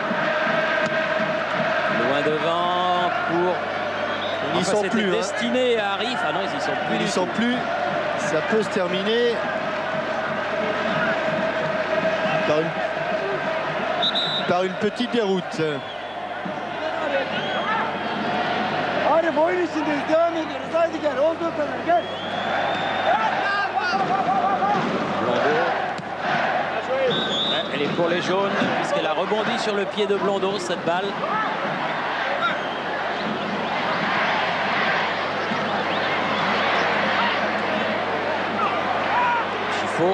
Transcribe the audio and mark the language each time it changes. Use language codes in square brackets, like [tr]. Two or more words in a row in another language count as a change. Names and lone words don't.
[fr] Loin devant pour... Ils n'y sont plus. Destiné à Arif. Ah non, ils y sont plus. Ils n'y sont plus. Ça peut se terminer par une petite déroute. [tr] Arif oyun içindeyiz. Devam ediyoruz. Haydi gel. Olduğu kadar gel. [fr] Elle est pour les jaunes puisqu'elle a rebondi sur le pied de Blondeau cette balle. Chifo.